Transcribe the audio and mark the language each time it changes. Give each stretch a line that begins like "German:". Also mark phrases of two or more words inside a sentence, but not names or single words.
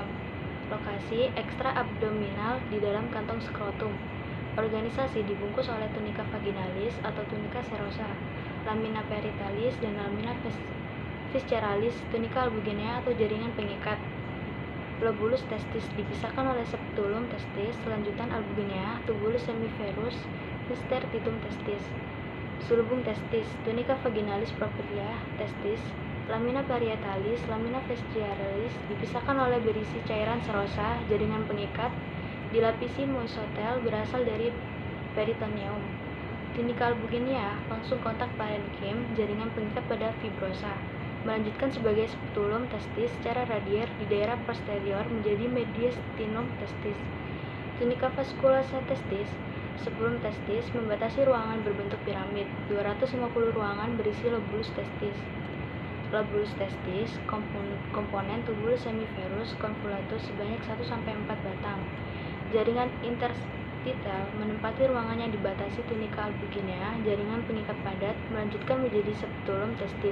Indonesian: Lokasi ekstra abdominal di dalam kantong skrotum. Organisasi dibungkus oleh tunika vaginalis atau tunika serosa, lamina parietalis, dan lamina visceralis, tunika albuginea atau jaringan pengikat. Lobulus testis dipisahkan oleh septulum testis, lanjutan albuginea, tubulus semiferus, interstitum testis. Sulbum testis, tunika vaginalis propria testis, lamina parietalis, lamina visceralis dipisahkan oleh berisi cairan serosa, jaringan pengikat, dilapisi mesotel berasal dari peritoneum. Tunika albuginea, langsung kontak parenkim, jaringan pengikat pada fibrosa. Melanjutkan sebagai septulum testis secara radier di daerah posterior menjadi mediastinum testis. Tunika vasculosa testis, sebelum testis membatasi ruangan berbentuk piramid, 250 ruangan berisi lobulus testis. Lobulus testis, komponen tubulus semiferus convolutus sebanyak 1-4 batang. Jaringan interstitel menempati ruangan yang dibatasi tunika albuginea, jaringan pengikat padat, melanjutkan menjadi septulum testis.